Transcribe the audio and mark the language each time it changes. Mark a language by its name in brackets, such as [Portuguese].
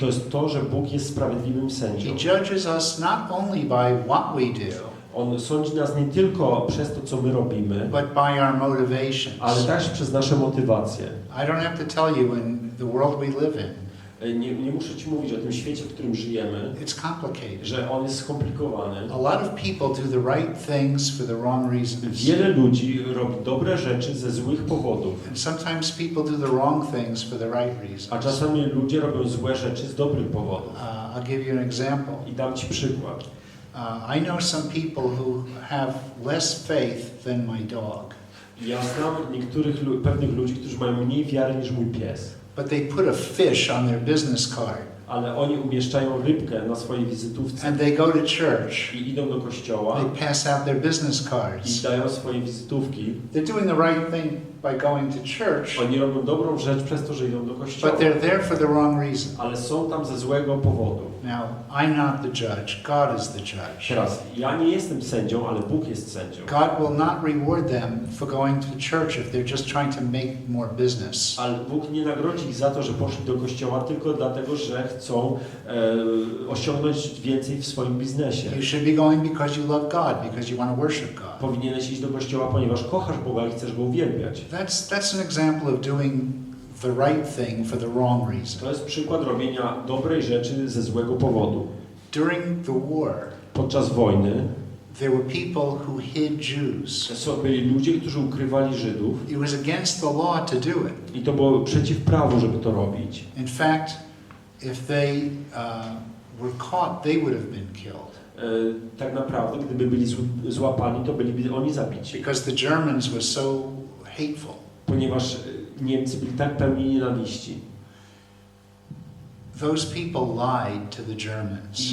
[Polish] to jest to, że Bóg jest sprawiedliwym sędzią. [English] He judges us not only by what we do, [Polish] On sądzi nas nie tylko przez to, co my robimy, [English] but by our motivations. [Polish] ale też przez nasze motywacje. [English] I don't have to tell you, in the world we live in, [Polish] Nie muszę ci mówić o tym świecie, w którym żyjemy, [English] it's complicated. [Polish] że on jest skomplikowany. [English] A lot of people do the right things for the wrong reasons. [Polish] Wiele ludzi robi dobre rzeczy ze złych powodów, [English] And sometimes people do the wrong things for the right reasons. [Polish] a czasami ludzie robią złe rzeczy z dobrych powodów. [English] I'll give you an example. [Polish] I dam ci przykład. [English] I know some people who have less faith than my dog. [Polish] Ja znam pewnych ludzi, którzy mają mniej wiary niż mój pies. [English] But they put a fish on their business card. [Polish] Ale oni umieszczają rybkę na swojej wizytówce [English] And they go to church. [Polish] i idą do kościoła [English] They pass out their business [Polish] i [English] cards. [Polish] dają swoje wizytówki. [English] They're doing the right thing by going to church, [Polish] Oni robią dobrą rzecz przez to, że idą do kościoła. [English] but they're there for the wrong reason. [Polish] Ale są tam ze złego powodu. [English] Now, I'm not the judge. God is the judge. [Polish] Teraz, ja nie jestem sędzią, ale Bóg jest sędzią. [English] God will not reward them for going to church if they're just trying to make more business. [Polish] Ale Bóg nie nagrodzi ich za to, że poszli do kościoła tylko dlatego, że chcą osiągnąć więcej w swoim biznesie. [English] You should be going because you love God, because you want to worship God. [Polish] Powinieneś iść do kościoła, ponieważ kochasz Boga i chcesz Go uwielbiać. [English] That's an example of doing the right thing for the wrong reason. [Polish] To jest przykład robienia dobrej rzeczy ze złego powodu. [English] During the war, [Polish] Podczas wojny [English] there were people who hid Jews. [Polish] byli ludzie, którzy ukrywali Żydów [English] It was against the law to do it. [Polish] i to było przeciw prawu, żeby to robić. [English] In fact, if they were caught, they would have been killed. [Polish] Tak naprawdę, gdyby byli złapani, to byliby oni zabici. [English] Because the Germans were so hateful. [Polish] Ponieważ Niemcy byli tak pełni nienawiści. [English] Those people lied to the Germans.